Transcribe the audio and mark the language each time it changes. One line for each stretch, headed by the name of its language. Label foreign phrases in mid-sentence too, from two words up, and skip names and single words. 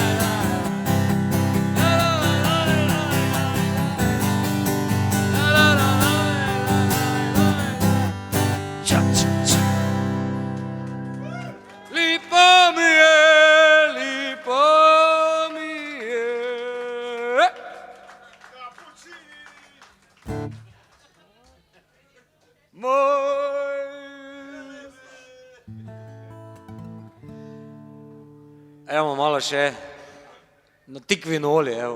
Croatian: La la la la la. La la la la. Ča ča ča. Lipa mi je, lipa mi je.
Slovenian: Evo malo še na tikvino olje, evo.